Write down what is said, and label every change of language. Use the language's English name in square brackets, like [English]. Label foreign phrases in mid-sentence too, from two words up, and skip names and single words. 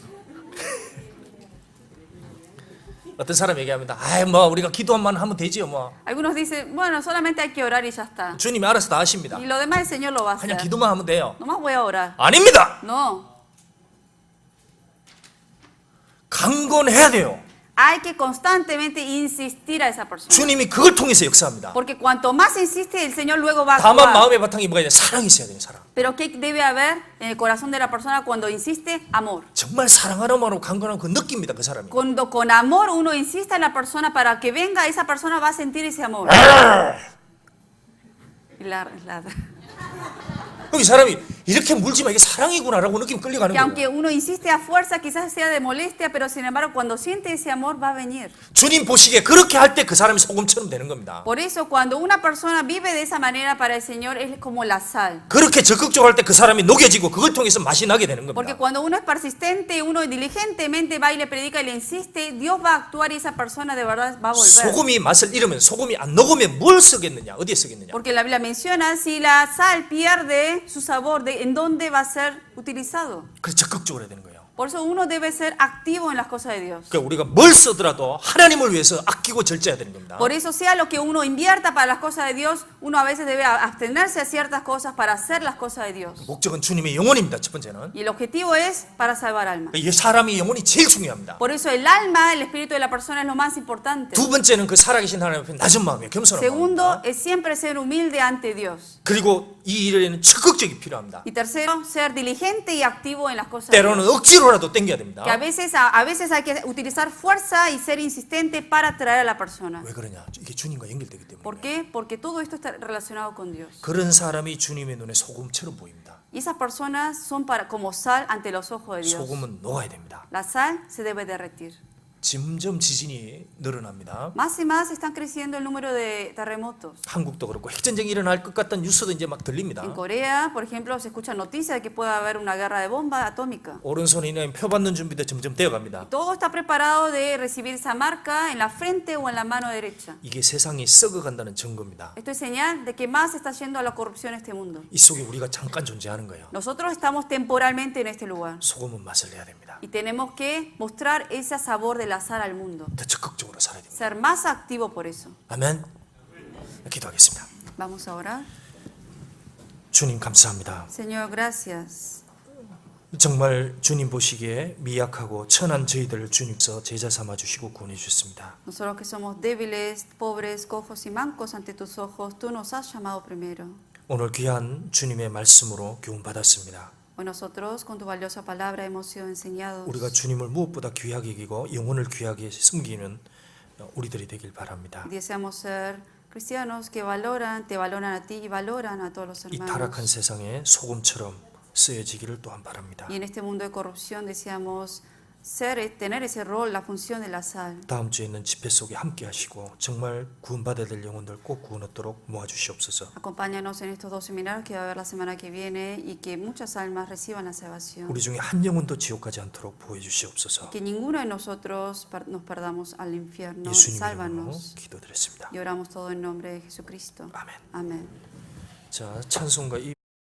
[Korean] 어떤 사람 얘기합니다. 아이 뭐 우리가 기도만 하면 되지요 뭐. [Spanish] Algunos dicen, bueno, solamente hay que orar y ya está. [Korean] 주님이 알아서 다 하십니다. [Spanish] Y lo demás el Señor lo va a [Korean] 그냥 [Spanish] hacer. [Korean] 기도만 하면 돼요. [Spanish] Nomás voy a orar. [Korean] 아닙니다. [Spanish] No. [Korean] 강건해야 돼요. [Spanish] hay que constantemente insistir a esa persona. [Korean] 주님이 그걸 통해서 역사합니다. [Spanish] Porque cuanto más insiste, el Señor luego va a [Korean] 다만 [Spanish] actuar. [Korean] 마음의 바탕이 뭐가 있냐? 사랑이 있어야 돼요. 사랑. [Spanish] Pero ¿qué debe haber en el corazón de la persona cuando insiste? Amor. [Korean] 정말 사랑하는 마음으로 강건한 그 느낍니다. 그 사람이. [Spanish] Cuando con amor uno insiste a la persona para que venga, esa persona va a sentir ese amor. Y [Korean] 그럼 이 사람이 이렇게 물지만 이게 사랑이구나라고 느낌 끌려가는 [Spanish] que aunque [Korean] 거예요. [Spanish] uno insiste a fuerza, quizás sea de molestia, pero sin embargo cuando siente ese amor va a venir. [Korean] 주님 보시기에 그렇게 할 때 그 사람이 소금처럼 되는 겁니다. [Spanish] Por eso cuando una persona vive de esa manera para el Señor es como la sal. [Korean] 그렇게 적극적으로 할 때 그 사람이 녹여지고 그걸 통해서 맛이 나게 되는 [Spanish] Porque [Korean] 겁니다. [Spanish] cuando uno es persistente, uno diligentemente va y le predica y le insiste, Dios va a actuar y esa persona de verdad va a volver. [Korean] 소금이 맛을 잃으면 소금이 안 녹으면 뭘 쓰겠느냐? 어디에 쓰겠느냐? [Spanish] Porque la Biblia menciona, si la sal pierde su sabor, ¿en dónde va a ser utilizado? [Korean] 그래서 적극적으로 해야 되는 거예요. [Spanish] Por eso uno debe ser activo en las cosas de Dios. [Korean] 그러니까 우리가 뭘 쓰더라도 하나님을 위해서 아끼고 절제해야 되는 겁니다. [Spanish] Por eso sea lo que uno invierta para las cosas de Dios, uno a veces debe abstenerse a ciertas cosas para hacer las cosas de Dios. [Korean] 목적은 주님의 영혼입니다. 첫 번째는. [Spanish] Y el objetivo es para salvar almas. [Korean] 이 사람의 영혼이 제일 중요합니다. [Spanish] Por eso el alma, el espíritu de la persona es lo más importante. [Korean] 두 번째는 그 살아계신 하나님 앞에 낮은 마음이에요. 겸손한 [Spanish] Segundo [Korean] 마음입니다. [Spanish] es siempre ser humilde ante Dios. [Korean] 그리고 이 일에는 적극적이 필요합니다. [Spanish] Y tercero, ser diligente y activo en las cosas de [Korean] 때로는 [Spanish] Dios. [Korean] 억지로라도 땡겨야 됩니다. [Spanish] Que a veces hay que utilizar fuerza y ser insistente para atraer a la persona. [Korean] 왜 그러냐? 이게 주님과 연결되기 [Spanish] ¿Por [Korean] 때문에. [Spanish] qué? Porque todo esto está relacionado con Dios. [Korean] 그런 사람이 주님의 눈에 소금처럼 보입니다. [Spanish] Y esas personas son como sal ante los ojos de Dios. [Korean] 소금은 녹아야 됩니다. [Spanish] La sal se debe derretir. [Korean] 점점 지진이 늘어납니다. [Spanish] Más y más están creciendo el número de terremotos. [Korean] 한국도 그렇고 핵전쟁이 일어날 것 같다는 뉴스도 이제 막 들립니다. [Spanish] En Corea, por ejemplo, se escucha noticias de que puede haber una guerra de bomba atómica. [Korean] 오른손이나 표 받는 준비도 점점 되어갑니다. [Spanish] Todo está preparado de recibir esa marca en la frente o en la mano derecha. [Korean] 이게 세상이 썩어간다는 증거입니다. [Spanish] Esto es señal de que más está yendo a la corrupción este mundo. [Korean] 이 속에 우리가 잠깐 존재하는 거예요. [Spanish] Nosotros estamos temporalmente en este lugar [Korean] 소금은 맛을 내야 됩니다. [Spanish] y tenemos que mostrar ese sabor de la sal al mundo. [Korean] 더 적극적으로 살아야 됩니다. [Spanish] Ser más activo por eso. [Korean] 아멘. 기도하겠습니다. [Spanish] Vamos a orar. [Korean] 주님 감사합니다. [Spanish] Señor, gracias. [Korean] 정말 주님 보시기에 미약하고 천한 저희들을 주님께서 제자 삼아 주시고 구원해 주셨습니다. [Spanish] Nosotros que somos débiles, pobres, cojos y mancos ante tus ojos, tú nos has llamado primero. [Korean] 오늘 귀한 주님의 말씀으로 교훈 받았습니다. [Spanish] Hoy nosotros, con tu valiosa palabra, hemos sido enseñados. [Korean] 우리가 주님을 무엇보다 귀하게 여기고 영혼을 귀하게 섬기는 우리들이 되길 바랍니다. [Spanish] Deseamos ser cristianos que valoran, te valoran a ti y valoran a todos los [Korean] 이 타락한 [Spanish] hermanos. [Korean] 세상에 소금처럼 쓰여지기를 또한 바랍니다. [Spanish] Y en este mundo de corrupción deseamos tener ese rol, la función de la sal. [Korean] 다음 주에 있는 집회 속에 함께 하시고 정말 구원받아야 될 영혼들 꼭 구원 얻도록 모아주시옵소서. [Spanish] Acompáñanos en estos 2 seminarios que va a haber la semana que viene y que muchas almas reciban la salvación. [Korean] 우리 중에 한 영혼도 지옥 가지 않도록 보호해 주시옵소서. [Spanish] Que ninguno de nosotros nos perdamos al infierno. [Korean] 예수님 이름으로 [Spanish] Sálvanos. [Korean] 기도드렸습니다. [Spanish] Y oramos todo en nombre de Jesucristo. [Korean] 아멘. [Spanish] Amén. [Korean] 자, 찬송가 이